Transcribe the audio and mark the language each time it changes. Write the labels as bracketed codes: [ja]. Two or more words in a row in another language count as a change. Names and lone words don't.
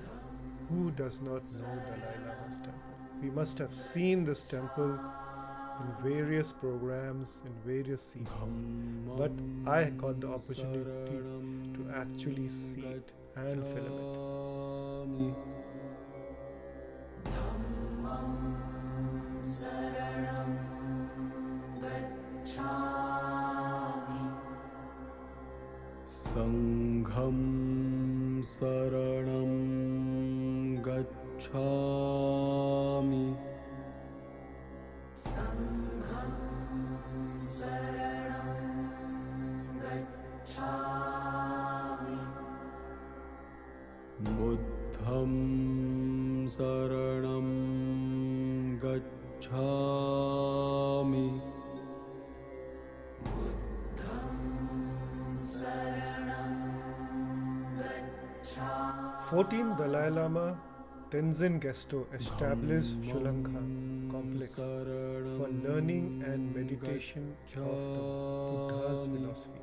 [en] Who does not know Dalai Lama's temple? We must have seen this temple in various programs, in various scenes. But I got the opportunity to actually see it and film it. [pi] Sangham saranam gacchami. Sangham saranam gacchami. Buddham saranam gacchami. [en] 14th Dalai Lama Tenzin Gesto established Shulanka complex for learning and meditation of the Buddha's philosophy.